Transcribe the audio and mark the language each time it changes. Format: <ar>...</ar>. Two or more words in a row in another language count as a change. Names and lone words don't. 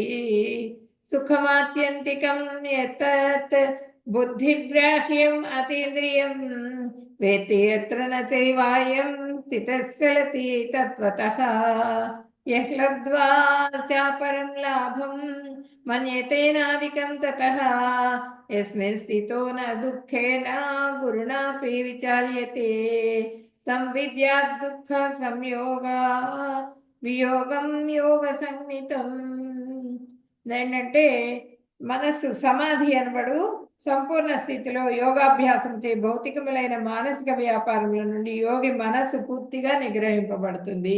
<sa>सुखमात्यन्तिकं यत्तत् बुद्धिग्राह्यम् अतीन्द्रियं वेत्ति यत्र न चैवायं स्थितश्चलति तत्त्वतः यः लब्ध्वा चापरं लाभं मन्यतेनादिकं ततः यस्मिन् स्थितो न दुःखेन गुरुणापि विचाल्यते तं विद्यात् दुःख संयोगा వియోగం యోగ సంజ్ఞితం.</sa> <te>ఏంటంటే మనస్సు సమాధి అనబడు సంపూర్ణ స్థితిలో యోగాభ్యాసం చే భౌతికములైన మానసిక వ్యాపారముల నుండి యోగి మనస్సు పూర్తిగా నిగ్రహింపబడుతుంది.</te>